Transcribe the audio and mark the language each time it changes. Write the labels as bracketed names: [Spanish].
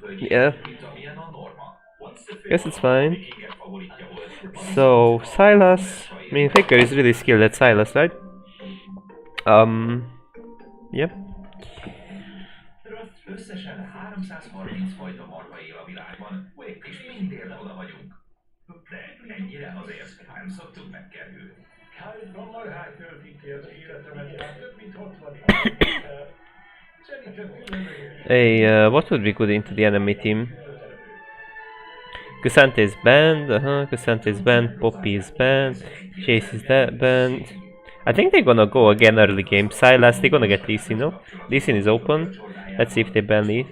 [English] Yeah. Guess it's fine. So, Sylas. I mean, Faker is really skilled at Sylas, right? Yep. [Hungarian] Összesen 330 fajta marha él a világban, és mindért oda vagyunk. De ennyire azért nem szoktunk megkerülni. A marhák töltik ki az életemet, hát több mint 60 év. Szerintem [English] Hey, what would be good into the enemy team? Kusante is banned, Kusante is banned, Poppy is banned, Chase is banned. I think they're gonna go again early game. Sylas, they're gonna get Lee Sin, no? Lee Sin is open. Let's see if they ban Lee.